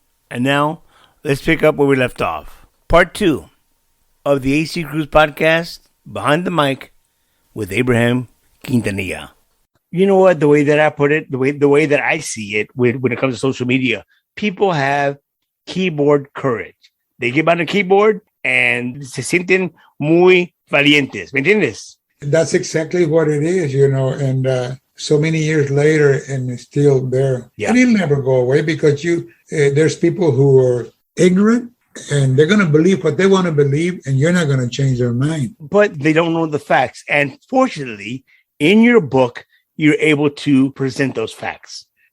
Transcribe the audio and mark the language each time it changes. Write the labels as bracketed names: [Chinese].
[English] And now, let's pick up where we left off. Part 2 of the AC Cruz Podcast, Behind the Mic, with Abraham Quintanilla. You know what? The way that I put it, the way that I see it when it comes to social media, people have keyboard courage. They get on the keyboard and [Spanish] se sienten muy valientes. ¿Me entiendes? [English] That's exactly what it is, and so many years later, and it's still there. Yeah. And it'll never go away because there's people who are ignorant and they're going to believe what they want to believe, and you're not going to change their mind. But they don't know the facts. And fortunately, in your book, you're able to present those facts.